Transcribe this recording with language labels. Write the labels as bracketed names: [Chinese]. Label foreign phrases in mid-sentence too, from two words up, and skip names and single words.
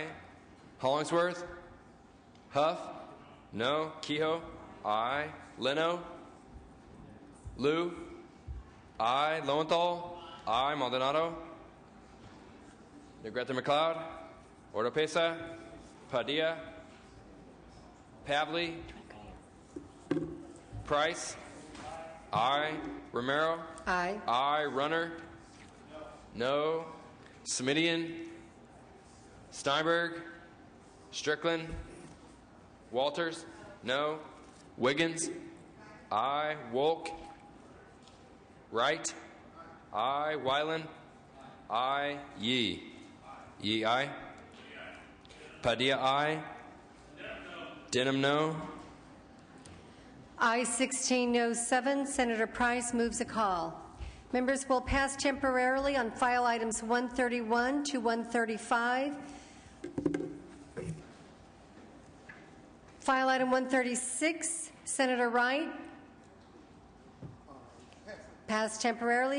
[English] Hollingsworth? Huff? No. Kehoe? Aye. Leno? Liu? Aye. Lowenthal? Aye. Maldonado? Negrete McLeod? Oropesa? Padilla? Pavley? Price? Aye. Romero? Aye. Aye. Runner? No. Smidian? Steinberg? Strickland? Walters? No. Wiggins? Aye. Wolk? Wright? Aye. Weiland? Aye. Yee? Yee, aye. Padilla, aye. Denham, no. Aye 16, no 7. Senator Price moves a call. Members will pass temporarily on file items 131 to 135. File item 136, Senator Wright. Passed temporarily.